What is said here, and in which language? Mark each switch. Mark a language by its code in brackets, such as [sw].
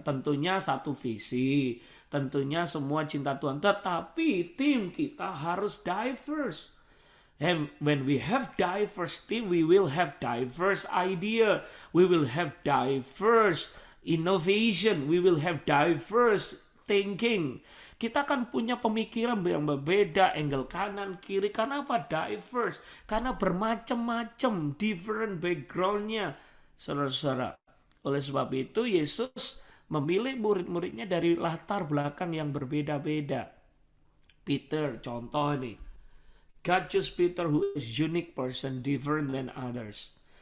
[id] Tentunya satu visi, tentunya semua cinta Tuhan. Tetapi tim kita harus diverse. [en] And when we have diverse team, we will have diverse idea. We will have diverse innovation. We will have diverse thinking. [id] Kita akan punya pemikiran yang berbeda, angle kanan, kiri. Karena apa? Diverse. Karena bermacam-macam, different backgroundnya. Saudara-saudara. Oleh sebab itu, Yesus memilih murid-muridnya dari latar belakang yang berbeda-beda. Peter, contoh nih. [en] God chose Peter who is unique person, different than others.